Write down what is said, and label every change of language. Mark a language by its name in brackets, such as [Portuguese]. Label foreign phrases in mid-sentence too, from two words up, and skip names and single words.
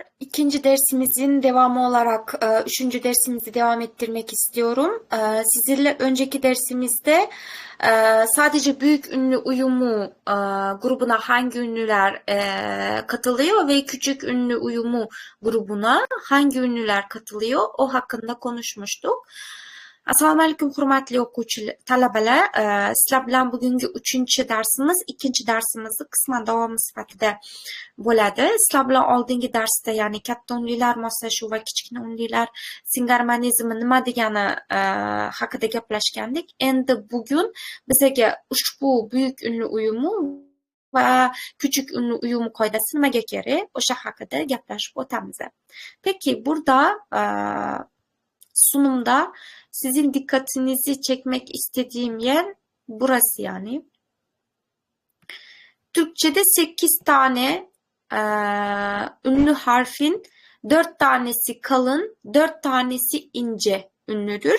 [Turkish] İkinci dersimizin devamı olarak üçüncü dersimizi devam ettirmek istiyorum. Sizinle önceki dersimizde sadece büyük ünlü uyumu grubuna hangi ünlüler katılıyor ve küçük ünlü uyumu grubuna hangi ünlüler katılıyor o hakkında konuşmuştuk. [Uzbek] Assalomu alaykum hurmatli o'quvchi talabalar. Sizlar bilan bugungi 3-chi darsimiz, ikkinchi darsimizni qisman davomi sifatida bo'ladi. Sizlar bilan oldingi darsda, ya'ni katta unlilar moslashuv va kichkina unlilar singarmonizmi nima degani haqida gaplashgandik. Endi bugun bizga ushbu buyuk unli uyumu va [Turkish] küçük ünlü uyumu [Uzbek] qoidasi nimaga kerak, o'sha haqida gaplashib o'tamiz. [Turkish] Peki burada sunumda sizin dikkatinizi çekmek istediğim yer burası yani. Türkçe'de 8 tane ünlü harfin 4 tanesi kalın, 4 tanesi ince ünlüdür.